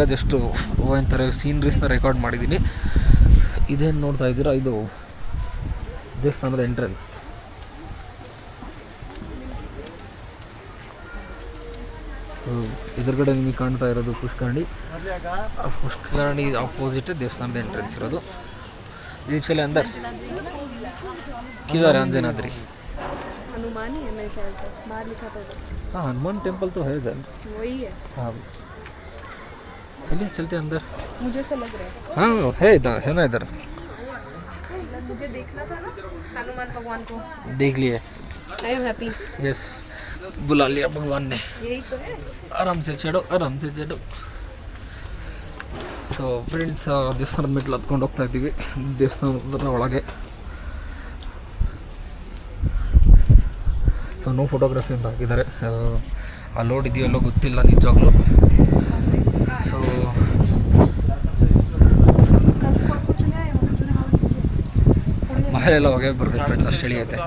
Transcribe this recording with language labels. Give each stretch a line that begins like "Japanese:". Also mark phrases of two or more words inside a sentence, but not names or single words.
Kannada: ಜಸ್ಟು ಎಂತಾರೆ ಸೀನ್ರೀಸ್ನ ರೆಕಾರ್ಡ್ ಮಾಡಿದ್ದೀನಿ. ಇದೇನು ನೋಡ್ತಾ ಇದ್ದೀರಾ, ಇದು ದೇವಸ್ಥಾನದ ಎಂಟ್ರೆನ್ಸ್. ಸೊ ಸೊ ಎದುರುಗಡೆ ನಿಮಗೆ ಕಾಣ್ತಾ ಇರೋದು ಪುಷ್ಕರಣಿ. ಆ ಪುಷ್ಕರಣಿ ಆಪೋಸಿಟ್ ದೇವಸ್ಥಾನದ ಎಂಟ್ರೆನ್ಸ್ ಇರೋದು.
Hindi: ಈಚೆಲೆ ಅಂದರ್ किधर है अंजनाद्री? हनुमान ही है मेरे ख्याल से, बाहर लिखा था हाँ हनुमान टेम्पल तो है इधर. वही है. हाँ चलिए चलते हैं अंदर. मुझे ऐसा लग रहा है. हाँ है इधर, है ना इधर. मुझे देखना था ना हनुमान भगवान को. देख लिए.
English: I am happy.
Hindi: यस बुला लिया भगवान ने. यही तो है. आराम से चढ़ो, आराम से चढ़ो.
Kannada: ಸೊ ಫ್ರೆಂಡ್ಸ್ ದೇವಸ್ಥಾನದ ಮೆಟ್ಲು ಹತ್ಕೊಂಡು ಹೋಗ್ತಾ ಇದ್ದೀವಿ ದೇವಸ್ಥಾನದ ಒಳಗೆ.
English: so no photography
Kannada: ಅಂತ ಹಾಕಿದ್ದಾರೆ. ಆ ಲೋಡ್ ಇದೆಯಲ್ಲೋ ಗೊತ್ತಿಲ್ಲ ನಿಜವಾಗ್ಲೂ. ಸೊ ಮಹಲೆಲ್ಲ ಹೊಗೆ ಬರುತ್ತೆ ಫ್ರೆಂಡ್ಸ್, ಅಷ್ಟು ಚಳಿ ಐತೆ.